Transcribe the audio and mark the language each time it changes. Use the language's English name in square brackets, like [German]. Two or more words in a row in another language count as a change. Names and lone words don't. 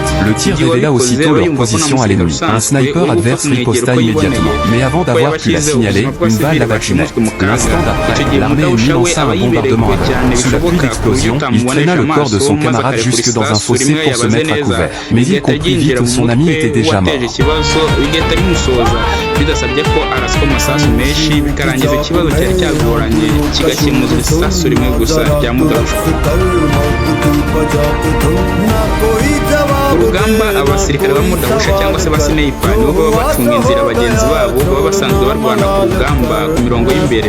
[French] Le tir révéla aussitôt leur position à l'ennemi. Un sniper adverse riposta immédiatement. Mais avant d'avoir pu la signaler, une balle l'abattit net. L'instant d'après, l'armée ennemie lança un bombardement à sous la pluie d'explosions, il traîna le corps de son camarade jusque dans un fossé pour se mettre à couvert. Mais il comprit vite que son ami était déjà mort. [Kinyarwanda] Bidasabye ko araswa amasasu menshi bikarangiza ikibazo cyari cyagoranye kigakemuzwa isasu rimwe gusa rya mudahusha. Urugamba abasirikare bamudahusha cyangwa se basniper nibo baba bacunga inzira abagenzi babo baba basanzwe barwana ku rugamba ku mirongo y'imbere.